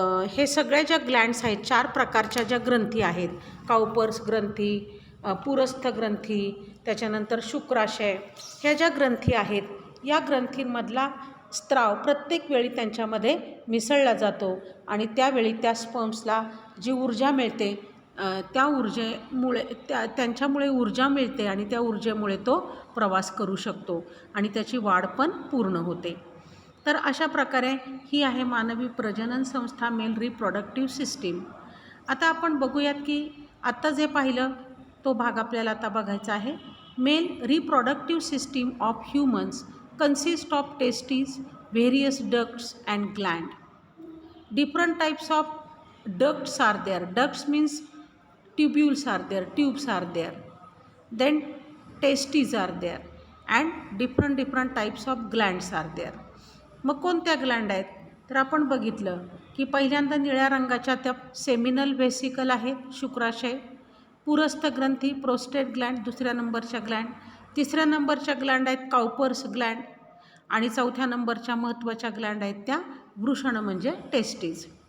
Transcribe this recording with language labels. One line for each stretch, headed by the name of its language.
Marathi: हे सगळ्या ज्या ग्लँड्स आहेत 4 प्रकारच्या ज्या ग्रंथी आहेत, काउपर्स ग्रंथी, पुरस्थ ग्रंथी, त्याच्यानंतर शुक्राशय, ह्या ज्या ग्रंथी आहेत या ग्रंथींमधला स्त्राव प्रत्येक वेळी त्यांच्यामध्ये मिसळला जातो आणि त्यावेळी त्या स्पर्म्सला जी ऊर्जा मिळते त्या ऊर्जेमुळे त्यांच्यामुळे ऊर्जा मिळते आणि त्या ऊर्जेमुळे तो प्रवास करू शकतो आणि त्याची वाढ पण पूर्ण होते. तर अशा प्रकारे ही आहे मानवी प्रजनन संस्था, मेल रिप्रोडक्टिव्ह सिस्टीम. आता आपण बघूयात की आत्ता जे पाहिलं तो भाग आपल्याला आता बघायचा आहे.
English: Male reproductive system of humans consist of testes, various ducts and gland. Different types of ducts are there. Ducts means tubules are there, tubes are there. Then testes are there and different types of glands are there.
Marathi: मग कोणत्या Gland आहेत तर आपण बघितलं की पहिल्यांदा निळ्या रंगाच्या त्या सेमिनल व्हेसिकल आहेत, शुक्राशय, पुरस्थ ग्रंथी, प्रोस्टेट ग्लँड दुसऱ्या नंबरच्या ग्लँड, तिसऱ्या नंबरच्या ग्लँड आहेत काउपर्स ग्लँड आणि चौथ्या नंबरच्या महत्त्वाच्या ग्लँड आहेत त्या वृषण म्हणजे टेस्टीज.